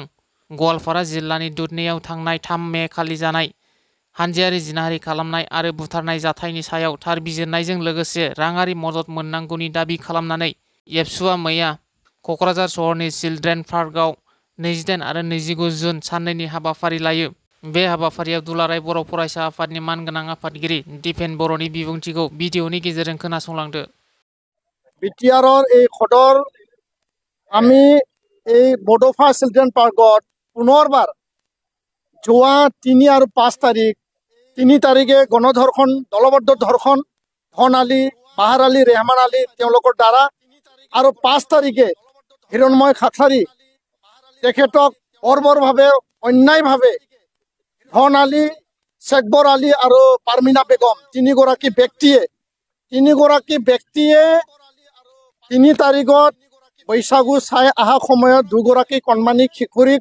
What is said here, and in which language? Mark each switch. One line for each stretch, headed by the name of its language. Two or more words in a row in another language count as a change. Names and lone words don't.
Bodo: गवालपारा जिल्लानि दुधनैयाव थांनाय 3 मे खालि जानाय हानजायारि जिनाहारि खालामनाय आरो बुथारनाय जाथायनि सायाव थार बिजिरनायजों लोगोसे राङारि मदद मोननांगौनि दाबि खालामनानै एबसुआ मैया क'क्राझार सहरनि चिलड्रेन पार्कआव 28 आरो 29 जुन साननैनि हाबाफारि लायो। बे हाबाफारियाव दुलाराय बर' फरायसा आफादनि मानगोनां आफादगिरि दिपेन बर'नि बिबुंथिखौ भिडिअनि गेजेरजों खोनासंलांदो।
Assamese: बिटिआरर এই খদৰ আমি এই বডোফা চিলড্ৰেন পাৰ্কত পুনৰবাৰ যোৱা ৩ আৰু ৫ তাৰিখ ৩ তাৰিখে গণধৰ্ষণ দলবদ্ধ ধৰ্ষণ ধন আলী বাহাৰ আলী ৰেহমান আলী তেওঁলোকৰ দ্বাৰা আৰু ৫ তাৰিখে হিৰণময় খাকলাৰী তেখেতক বৰ্বৰভাৱে অন্যায়ভাৱে ধন আলী শেখবৰ আলী আৰু পাৰ্মিনা বেগম তিনিগৰাকী ব্যক্তিয়ে ৩ তাৰিখত বৈশাগু চাই অহা সময়ত দুগৰাকী কণমানি শিশুৰীক